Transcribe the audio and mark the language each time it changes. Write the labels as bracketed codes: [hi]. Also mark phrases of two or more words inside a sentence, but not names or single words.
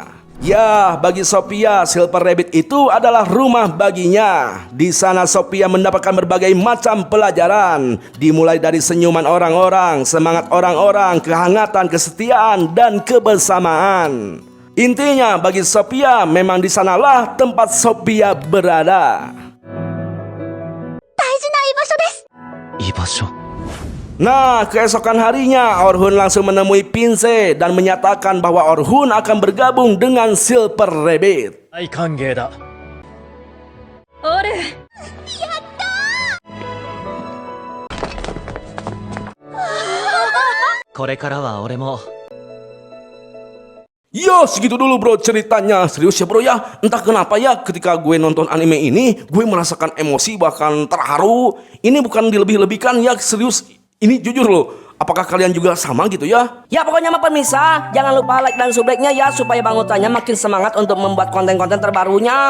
[id] Ya, bagi Sophia, Silver Rabbit itu adalah rumah baginya. Di sana Sophia mendapatkan berbagai macam pelajaran. Dimulai dari senyuman orang-orang, semangat orang-orang, kehangatan, kesetiaan, dan kebersamaan. Intinya bagi Sophia memang di sanalah tempat Sophia berada. [ja] 大事な居場所です。居場所 [id] Nah, keesokan harinya Orhun langsung menemui Pince dan menyatakan bahwa Orhun akan bergabung dengan Silver Rabbit. [ja] 大歓迎だあれこれからは俺も [id] Ya, segitu dulu bro ceritanya. Serius ya bro ya. Entah kenapa ya ketika gue nonton anime ini, gue merasakan emosi bahkan terharu. Ini bukan dilebih-lebihkan ya, serius. Ini jujur loh. Apakah kalian juga sama gitu ya? Ya pokoknya mah pemirsa, jangan lupa like dan subscribe-nya ya supaya Bang Utanya makin semangat untuk membuat konten-konten terbarunya.